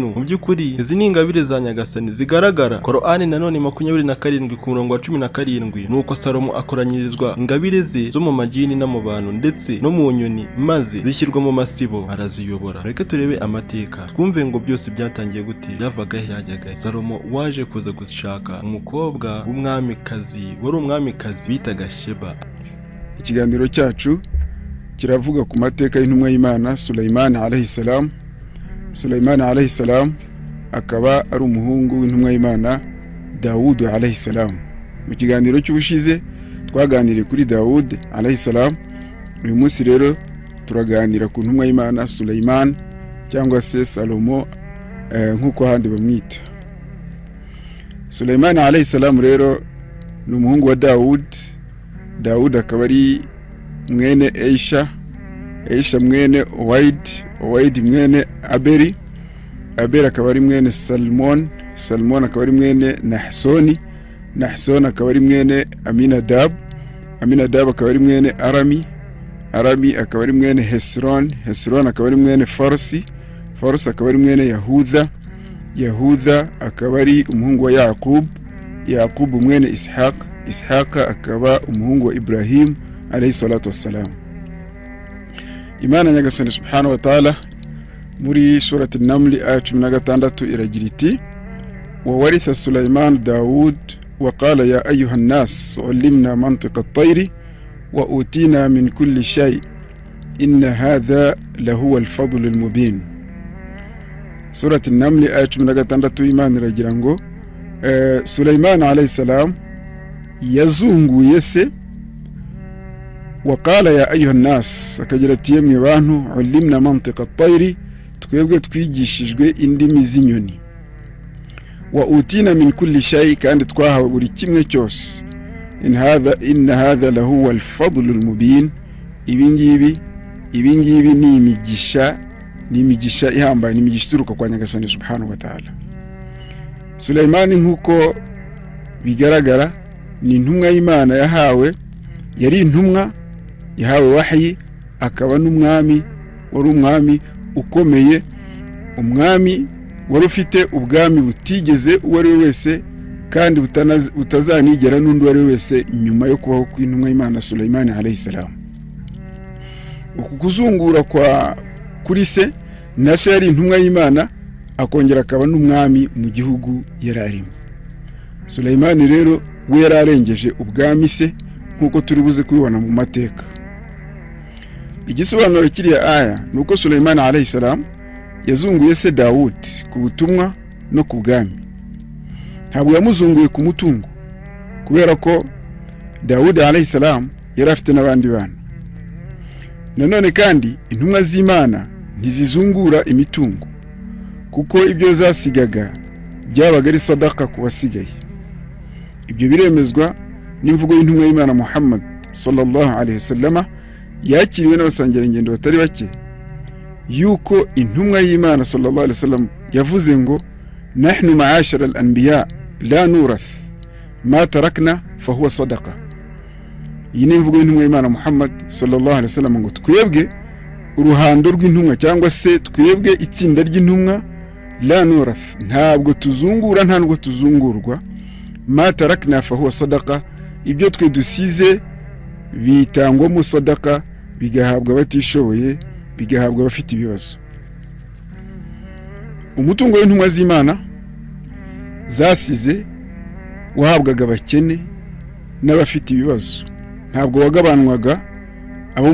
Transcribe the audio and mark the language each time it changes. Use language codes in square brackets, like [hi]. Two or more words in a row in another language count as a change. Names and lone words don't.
[rw] Mu by'ukuri izi ni ingabire za Nyagasani zigaragara. Quran nanone 27 ku murongo wa 17 nuko Salomo akoranyirizwa ingabire ze zo mu majini no mu bantu ndetse no mu nyoni, maze zishyirwa mu masibo araziyobora. Reka turebe amateka twumve ngo byose byatangiye gute, yavaga yajyaga. Salomo waje kuza gushaka umukobwa w'umwamikazi, wari umwamikazi bitaga Sheba. Ikiganiro cyacu kiravuga ku mateka y'intumwa y'Imana Sulaiman [ar] عليه السلام. [rw] Sulaiman [ar] عليه السلام [rw] akaba ari umuhungu w'intumwa y'Imana Daud [ar] عليه السلام. [rw] Mu kiganiro cy'ubushize twaganiriye kuri Daud [ar] عليه السلام. [rw] Uyu munsi rero turaganira ku ntumwa y'Imana Sulaiman cyangwa se Salomo nk'uko handi bamwita. Sulaiman [ar] عليه السلام [rw] rero ni umuhungu wa Daud. Daud akaba ari mwene Eisha mwene Owaid mwene Aberi akaba ari mwene Salmon akaba ari mwene Nahson akaba ari mwene Aminadab akaba ari mwene Arami akaba ari mwene Hesron akaba ari mwene Farsi akaba ari mwene Yahuda akaba ari umuhungu wa Yaqub mwene Ishaq akaba umuhungu wa Ibrahim [ar] عليه الصلاة والسلام. [rw] Imana Nyagasani [ar] سبحانه وتعالى [rw] muri surati an-Naml aya 16 iragira iti [ar] وورث سليمان داود وقال يا أيها الناس علمنا منطق الطير وأوتينا من كل شيء إن هذا لهو الفضل المبين. [rw] Surati an-Naml aya 16 Imana iragira ngo Sulaiman [ar] عليه السلام [rw] yazunguye se [ar] وقال يا أيها الناس [rw] akagira ati yemwe bantu [ar] علمنا منطق الطير [rw] twebwe twigishijwe indimi z'inyoni [ar] وأوتينا من كل شيء [rw] kandi twahawe buri kimwe cyose [ar] إن هذا له الفضل المبين. [rw] ibingibi ni imigisha ihambaye, ni imigisha ituruka kwa Nyagasani [ar] سبحانه وتعالى. [rw] Sulaiman nk'uko bigaragara ni intumwa y'Imana yahawe, yari intumwa yahawe wahyi, akaba n'umwami, wari umwami ukomeye, umwami wari ufite ubwami butigeze uwo ari we wese kandi butazanigera n'undi uwo ari we wese nyuma yo kubaho kw'intumwa y'Imana Sulaiman [ar] عليه السلام. [rw] Uku kuzungura kuri se na se yari intumwa y'Imana akongera akaba n'umwami mu gihugu yari arimo. Sulaiman rero we yararengeje ubwami se nkuko turi buze kubibona mu mateka. Igisobanuro kiriya aya nuko Sulaiman [ar] عليه السلام [rw] yazunguye se Daud ku butumwa no ku bwami. Ntabwo yamuzunguye ku mutungo, kubera ko Daud [ar] عليه السلام [rw] yari afite n'abandi bana. Nanone kandi intumwa z'Imana ntizizungura imitungo, kuko ibyo zasigaga byabaga ari sadaka ku basigaye. ibyo biremezwa n'imvugo y'intumwa y'Imana Muhammad [ar] صلى الله عليه وسلم [rw] yakiriwe n'abasangirangendo batari bake, yuko intumwa y'Imana [ar] صلى الله عليه وسلم [rw] yavuze ngo [ar] نحن معاشر الأنبياء لا نورث ما تركنا فهو صدقة. [rw] Iyi ni imvugo y'intumwa y'Imana Muhammad [ar] صلى الله عليه وسلم [rw] ngo twebwe uruhando rw'intumwa cyangwa se twebwe itsinda ry'intumwa [ar] لا نورث, [rw] ntabwo tuzungura nta nubwo tuzungurwa, [ar] ما تركنا فهو صدقة, [rw] ibyo twe dusize bitangwamo sadaqa, bigahabwa batishoboye, bigahabwa bafite ibibazo. Umutungo w'intumwa z'Imana zasize wahabwaga abakene n'abafite ibibazo, ntabwo wagabanwaga abo